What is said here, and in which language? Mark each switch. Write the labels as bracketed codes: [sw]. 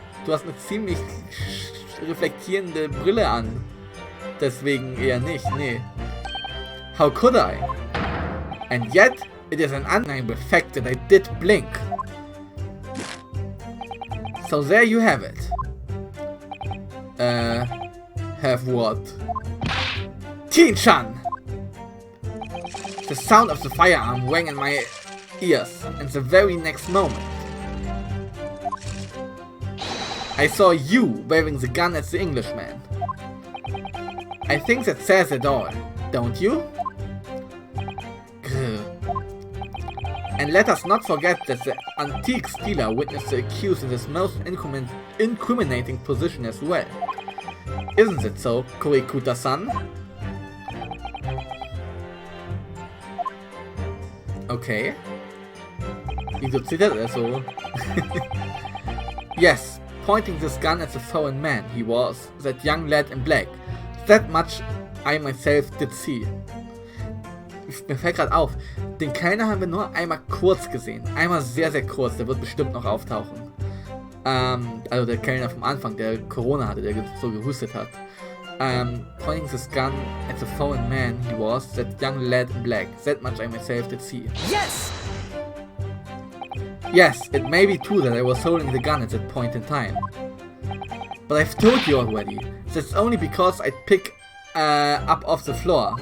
[de] Du hast eine ziemlich reflektierende Brille an. Deswegen eher nicht, nee. [en] How could I? And yet, it is an undeniable fact that I did blink. So there you have it. Have what? Teen-chan! The sound of the firearm rang in my ears, and the very next moment I saw you waving the gun at the Englishman. I think that says it all, don't you? Grr. And let us not forget that the antiques dealer witnessed the accused in his most incriminating position as well. Isn't it so, Kurikuta-san? Okay. [de] Wieso zittert er so? [en] Yes, pointing this gun at the foreign man, he was, that young lad in black. That much I myself did see. [de] Mir fällt gerade auf, den Kellner haben wir nur einmal kurz gesehen. Einmal sehr, sehr kurz, der wird bestimmt noch auftauchen. Also der Kellner vom Anfang, der Corona hatte, der so gehustet hat. [en] Pointing this gun at the foreign man he was, that young lad in black. That much I myself did see. Yes! Yes, it may be true that I was holding the gun at that point in time. But I've told you already, that's only because I picked up off the floor.